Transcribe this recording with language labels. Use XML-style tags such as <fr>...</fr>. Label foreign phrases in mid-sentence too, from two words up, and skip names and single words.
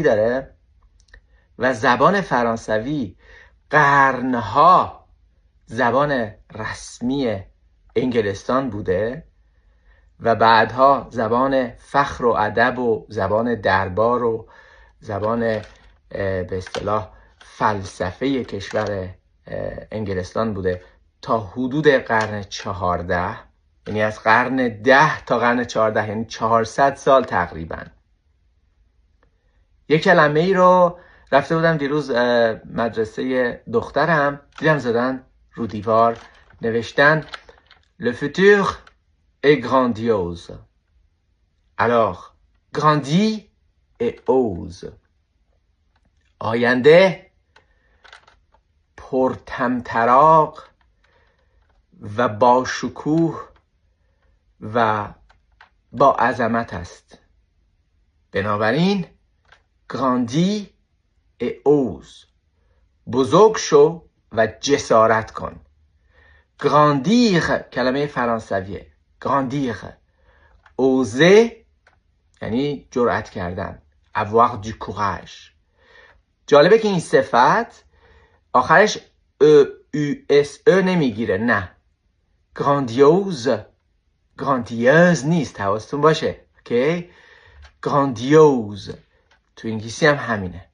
<fa>داره و زبان فرانسوی قرنها زبان رسمی انگلستان بوده و بعدها زبان فخر و ادب و زبان دربار و زبان به اصطلاح فلسفه کشور انگلستان بوده تا حدود قرن 14، یعنی از قرن 10 تا قرن 14، یعنی 400 سال تقریبا. یک کلمه ای رو رفته بودم دیروز مدرسه دخترم، دیدم زدن رو دیوار نوشتن</fa> <fr>Le futur est grandiose. Alors, grandis et ose.</fr> <fa>آینده پرطمطراق و با شکوه و با عظمت است. بنابراین</fa> <fr>grandis et ose.</fr> <fa>بزرگ شو و جسارت کن. گراندیر کلمه فرانسویه. گراندیر. اوزه یعنی جرأت کردن.</fa> <fr>avoir du courage.</fr> <fa>جالبه که این صفت آخرش او نمیگیره. نه، گراندیوز، گراندیوز نیست، حواستون باشه. اوکی؟ گراندیوز تو انگلیسی هم همینه.</fa>